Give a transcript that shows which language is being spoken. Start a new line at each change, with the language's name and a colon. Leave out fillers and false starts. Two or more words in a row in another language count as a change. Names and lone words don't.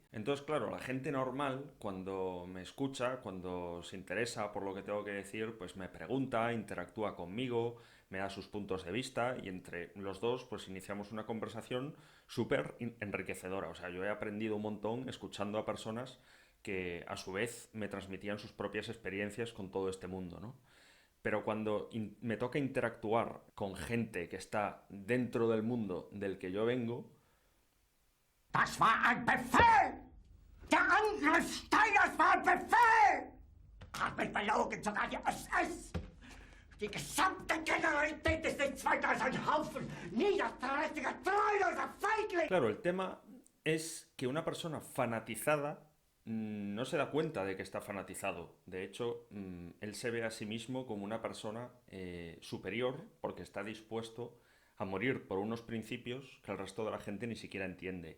Spanish: Entonces, claro, la gente normal, cuando me escucha, cuando se interesa por lo que tengo que decir, pues me pregunta, interactúa conmigo, me da sus puntos de vista y entre los dos pues iniciamos una conversación súper enriquecedora. O sea, yo he aprendido un montón escuchando a personas que a su vez me transmitían sus propias experiencias con todo este mundo, ¿no? Pero cuando me toca interactuar con gente que está dentro del mundo del que yo vengo,
German: Das war ein Befehl! Der Angriff Steiners war ein Befehl! Hat mich belogen, sogar die SS! Die gesamte Generalität ist nichts weiter als ein Haufen niederträchtiger, treuloser Feiglinge!
Spanish: claro, el tema es que una persona fanatizada no se da cuenta de que está fanatizado. De hecho, él se ve a sí mismo como una persona superior porque está dispuesto a morir por unos principios que el resto de la gente ni siquiera entiende.